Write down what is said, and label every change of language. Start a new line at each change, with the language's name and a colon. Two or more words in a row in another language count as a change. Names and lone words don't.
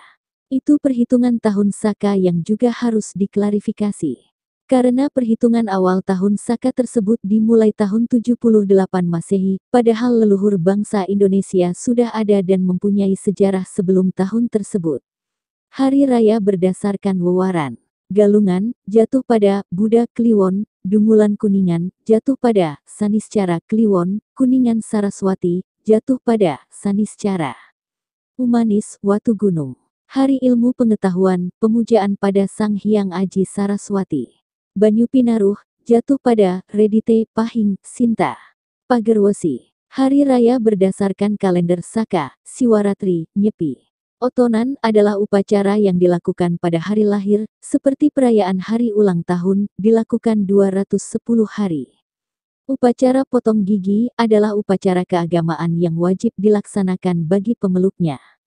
Indonesian: Itu perhitungan tahun Saka yang juga harus diklarifikasi. Karena perhitungan awal tahun Saka tersebut dimulai tahun 78 Masehi, padahal leluhur bangsa Indonesia sudah ada dan mempunyai sejarah sebelum tahun tersebut. Hari raya berdasarkan wewaran. Galungan, jatuh pada Buddha Kliwon, Dungulan Kuningan, jatuh pada Saniscara Kliwon, Kuningan Saraswati, jatuh pada Saniscara. Umanis, Watu Gunung. Hari ilmu pengetahuan, pemujaan pada Sang Hyang Aji Saraswati. Banyu Pinaruh, jatuh pada Redite Pahing, Sinta. Pagerwesi. Hari raya berdasarkan kalender Saka, Siwaratri, Nyepi. Otonan adalah upacara yang dilakukan pada hari lahir, seperti perayaan hari ulang tahun, dilakukan 210 hari. Upacara potong gigi adalah upacara keagamaan yang wajib dilaksanakan bagi pemeluknya.